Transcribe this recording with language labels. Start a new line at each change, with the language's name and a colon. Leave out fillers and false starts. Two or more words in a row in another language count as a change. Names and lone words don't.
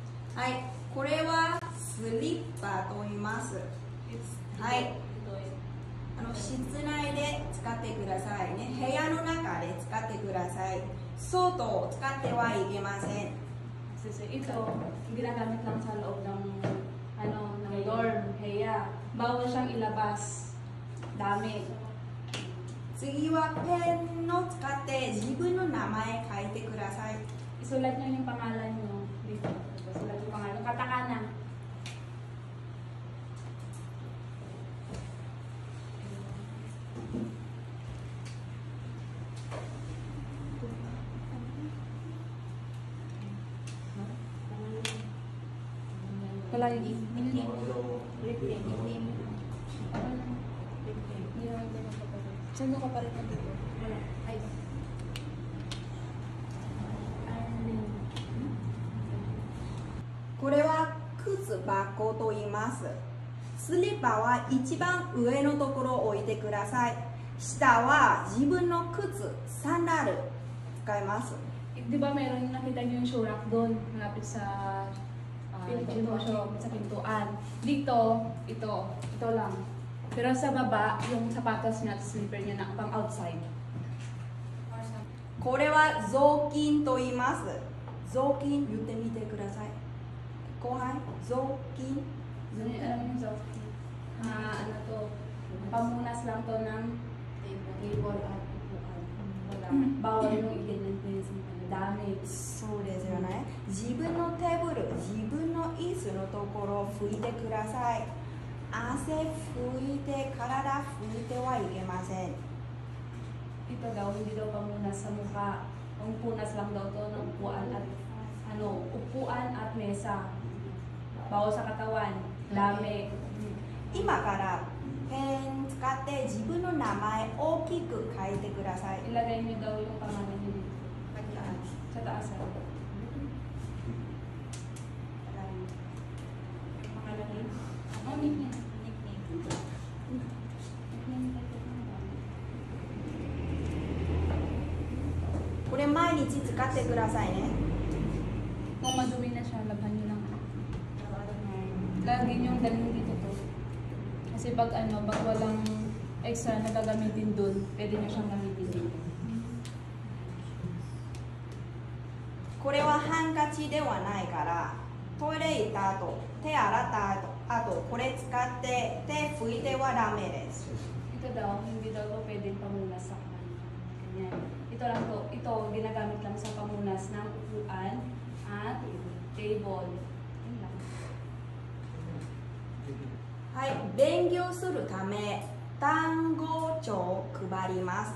Japanese: はい、これはスリッパと言います。はい、室内で使ってくださいね。部屋の中で使ってください。外を使ってはいけません。
Filipino: Ito, ginagamit lang sa loob ng dorm, kaya bawal siyang ilabas. Dami.
Japanese: 次はペンを使って自分の名前書いてください。
Filipino: Isulat niyo yung pangalan niyo dito. Isulat yung pangalan. Katakana. Wala yung nickname. Nickname. Saan ka pa rin na dito? Wala. Ay.
Japanese: これは靴箱と言います。スリッパは一番上のところを置いてください。下は自分の靴、サンダル使います。
Filipino: Di ba meron nakita niyo yung
English: shoe rack
Filipino: doon, malapit sa sa pintuan. Dito, ito lang. Pero sa baba, yung sapatos niya at slipper niya na pang outside.
Japanese: これは雑巾と言います。雑巾言ってみてください。後輩、雑巾。
Filipino: Alam niyo yung Zofty? Ano to? Pamunas lang to ng table at upuan. Wala. Bawal yung i-ganyan sa dami.
Japanese: そうですよね。自分のテーブル、自分の椅子のところを拭いてください。汗拭いて、体拭いてはいけません。
Filipino: Ito daw, hindi daw pamunas sa mukha. Ang punas lang daw to ng upuan at mesa. Bawal sa katawan. Dami.
Japanese: 今からペン使って自分の名前大きく書いてください。
Filipino: Ilagay niyo daw yung pangalan niyo dito. Sa taas. Pangalan niyo? Oh, nickname.
Japanese: これ毎日使ってくださいね。
Filipino: Kung madumi na siya, labhan niyo lang. Lagi niyong dalhin dito to. Kasi pag walang extra na gagamitin dun, pwede niyo siyang gamitin dito.
Japanese: これはハンカチではないから、トイレ行った後、手洗った後、これ使って手拭いてはダメです。
Filipino: Ito daw, hindi daw to pwedeng pamunas sa kanyan. Ito lang to, ito ginagamit lang sa pamunas ng upuan at table. Yun lang.
Japanese: はい、勉強するため単語帳を配ります。